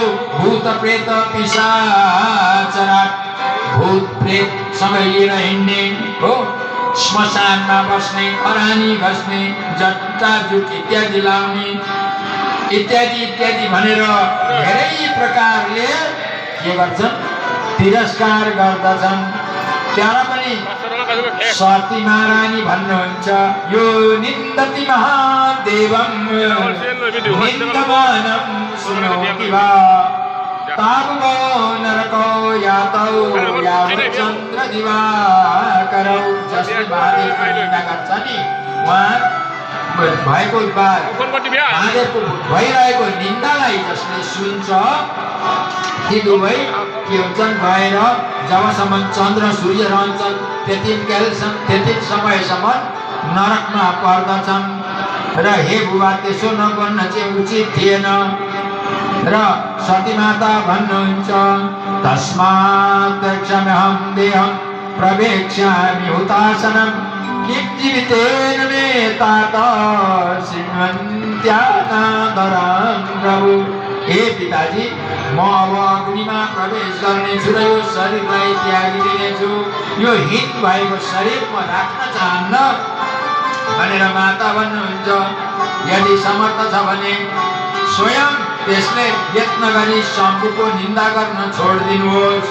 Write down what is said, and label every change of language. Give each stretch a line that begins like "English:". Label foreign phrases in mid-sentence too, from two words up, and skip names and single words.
Nepali: भूत प्रेत पिशाचराट, भूत प्रेत सँगै लिएर हिँड्ने हो, श्मशानमा बस्ने, खरानी घस्ने, जट्टा जुट इत्यादि लाउने, इत्यादि इत्यादि भनेर धेरै प्रकारले के गर्छन्, तिरस्कार गर्दछन्। त्यहाँ पनि सती महारानी भन्नुहुन्छ,
Sanskrit: यो निन्दति महादेवं निन्दमानं शृणोति वा तावो नरको यातौ यावच्चन्द्र दिवाकरौ।
Nepali: जसले महादेवको निन्दा गर्छ नि, उहाँ भएको महादेवको भइरहेको निन्दालाई जसले सुन्छ, ती दुवै के हुन्छन्, भएर जबसम्म चन्द्र सूर्य रहन्छन् त्यति समयसम्म नरकमा पर्दछन्। र हे बुबा त्यसो नगर्न चाहिँ उचित थिएन। र सती माता भन्नुहुन्छ,
Sanskrit: तस्मात् क्षम्यहं देहं प्रवेक्ष्यामि हुतासनं किं जीवितेन मे तात शृण्वन्त्यानादरां प्रभु।
Nepali: हे पिताजी, म अब अग्निमा प्रवेश गर्नेछु र यो शरीरलाई त्यागिदिनेछु। यो हित भएको शरीर म राख्न चाहन्न भनेर माता भन्नुहुन्छ। यदि समर्थ छ भने स्वयं त्यसले यत्न गरी शम्भुको निन्दा गर्न छोडिदिनुहोस्।